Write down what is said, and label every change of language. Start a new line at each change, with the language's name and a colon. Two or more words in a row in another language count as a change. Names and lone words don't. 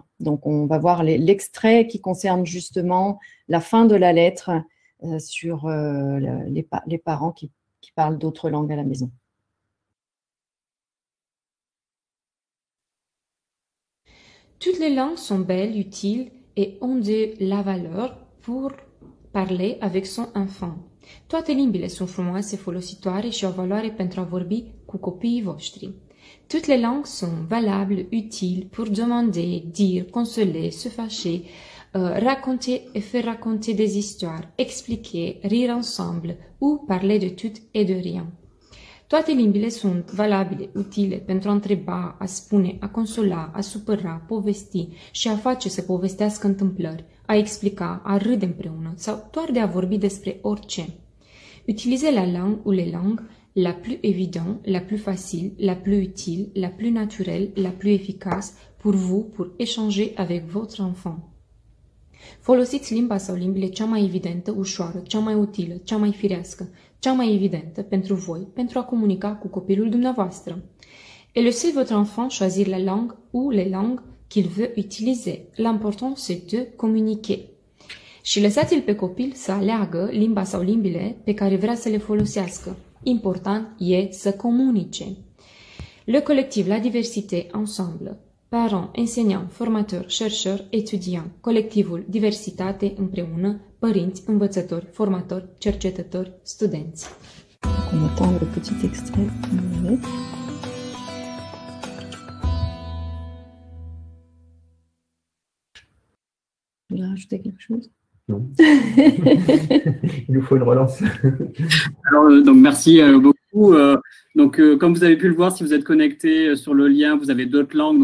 French: Donc, on va voir l'extrait qui concerne justement la fin de la lettre sur les parents qui parlent d'autres langues à la maison. Toutes les langues sont belles, utiles et ont de la valeur pour parler avec son enfant.
Romanian: Toate limbile sunt frumoase, folositoare și au valoare pentru a vorbi cu copiii voștri.
French: Toutes les langues sont valables, utiles pour demander, dire, consoler, se fâcher, raconter et faire raconter des histoires, expliquer, rire ensemble ou parler de tout et de rien.
Romanian: Toate limbile sunt valabile, utile pentru a întreba, a spune, a consola, a supăra, povesti și a face să povestească întâmplări, a explica, a râde împreună sau doar de a vorbi despre orice.
French: Utilisez la langue ou les langues la plus évidente, la plus facile, la plus utile, la plus naturelle, la plus efficace pour vous, pour échanger avec votre enfant.
Romanian: Folosiți limba sau limbile cea mai evidentă, ușoară, cea mai utilă, cea mai firească, cea mai evidentă pentru voi, pentru a comunica cu copilul dumneavoastră.
French: Et laissez votre enfant choisir la langue ou les langues qu'il veut utiliser. L'important c'est de communiquer.
Romanian: Și lăsați-l pe copil să aleagă limba sau limbile pe care vrea să le folosească. Important e să comunice.
French: Le collectif La Diversité Ensemble, parents, enseignants, formateurs, chercheurs, étudiants,
Romanian: colectivul Diversitate împreună, părinți, învățători, formatori, cercetători, studenți.
French: On attend le petit extrait. Tu veux rajouter quelque chose? Non. Il nous faut une relance. Alors, donc, merci beaucoup. Comme vous avez pu le voir, si vous êtes connecté sur le lien, vous avez d'autres langues.